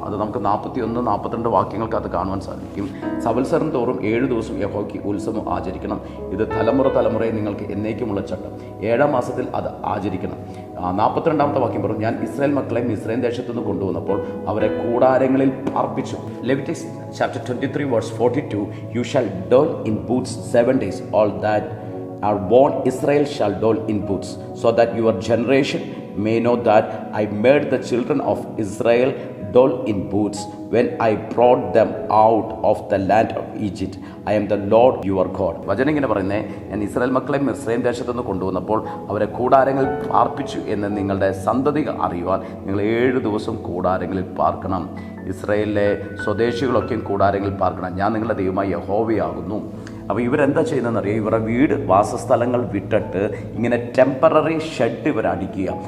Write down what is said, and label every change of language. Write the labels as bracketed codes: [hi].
[ml] അത് നമുക്ക് 41, 42 വാക്യങ്ങൾക്ക് അത് കാണുവാൻ സാധിക്കും. സംവത്സരം തോറും 7 ദിവസം യഹോവയ്ക്ക് ഉത്സവം ആചരിക്കണം. ഇത് തലമുറയെ നിങ്ങൾക്ക് എന്നേക്കുമുള്ള ചട്ടം. 7ാം മാസത്തിൽ അത് ആചരിക്കണം. 42ാമത്തെ വാക്യം പറഞ്ഞു, ഞാൻ ഇസ്രായേൽ മക്കളെ മിസ്രൈം ദേശത്തു നിന്ന് കൊണ്ടുവന്നപ്പോൾ അവരെ കൂടാരങ്ങളിൽ പാർപ്പിച്ചു. [en] Leviticus chapter 23 verse 42, you shall dwell in booths 7 days. All that are born Israel shall dwell in booths, so that your generation may know that I made the children of Israel dwell in booths when I brought them out of the land of Egypt. I am the Lord your God. [ml] വചനം ഇങ്ങനെ പറയുന്നത്, ഞാൻ Israel മക്കളെ മിസ്രൈം ദേശത്തു നിന്ന് കൊണ്ടുവന്നപ്പോൾ അവരെ കൂടാരങ്ങളിൽ പാർപ്പിച്ചു എന്ന് നിങ്ങളുടെ സന്തതി അറിയുവാൻ നിങ്ങൾ 7 ദിവസം കൂടാരങ്ങളിൽ പാർക്കണം. ഇസ്രായേലിലെ സ്വദേശികളൊക്കെയും കൂടാരങ്ങളിൽ പാർക്കണം. ഞാൻ നിങ്ങളുടെ ദൈവമായ യഹോവയാകുന്നു. അപ്പോൾ ഇവരെന്താ ചെയ്യുന്നതെന്നറിയാം, ഇവരുടെ വീട് വാസസ്ഥലങ്ങൾ വിട്ടിട്ട് ഇങ്ങനെ ടെമ്പററി ഷെഡ് ഇവർ അടിക്കുക.